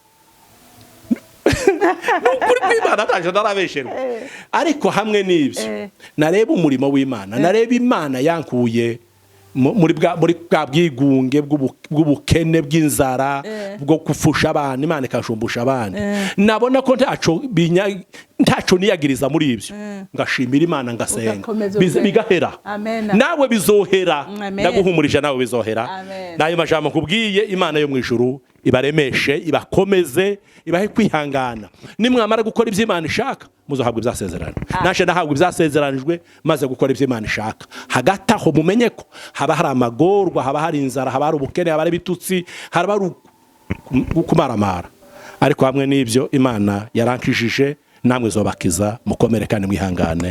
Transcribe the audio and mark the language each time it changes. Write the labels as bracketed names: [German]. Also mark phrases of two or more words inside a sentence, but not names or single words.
[Rundi] nukuri kw'Imana ntarabesherwa ariko hamwe n'ibyo nareba umurimo w'Imana nareba Imana yankuye muri bwa bwigunge bw'ubukene bw'inzara bwo gufusha abantu Imana ikashumbusha abantu nabona ko ntaco niyagiriza muri ibyo ngashimira Imana ngasenga bigahera nawe bizohera ndaguhumurije nawe bizohera nayo majambo kubwiye Imana yo mu ijuru ibaremeshe ibakomeze ibahe kwihangana nimwamara gukora ibyo Imana ishaka muzohabwa ibyasezerano nashe nahabwa ibyasezeranijwe maze gukora ibyo Imana ishaka hagati aho mumenye ko haba hari amagorwa haba hari inzara haba hari ubukene haba hari bitutsi haba hari kumaramara ariko hamwe n'ibyo Imana yarankishije namwe zobakiza mukomere kandi mwihangane